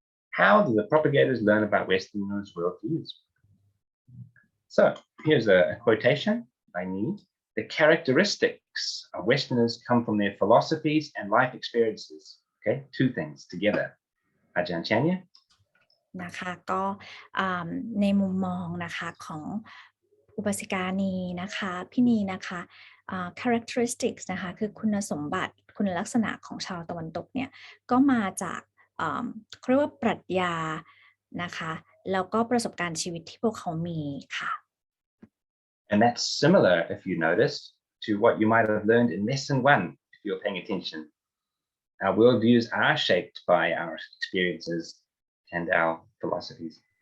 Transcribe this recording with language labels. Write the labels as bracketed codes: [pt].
[en] How do the propagators learn about Westerners' worldviews? So here's a quotation I need. The characteristics of Westerners come from their philosophies and life experiences. Okay, two things together. Ajahn Chanya. [th] นะคะก็ในมุมมองนะคะของอุบาสิกานีนะคะพี่นีนะคะ characteristics นะคะคือคุณสมบัติคุณลักษณะของชาวตะวันตกเนี่ยก็มาจากเขาเรียกว่าปรัชญานะคะแล้วก็ประสบการณ์ชีวิตที่พวกเขามีค่ะ [en] And that's similar, if you notice, to what you might have learned in lesson 1 if you're paying attention. Our worldviews are shaped by our experiences and our philosophies.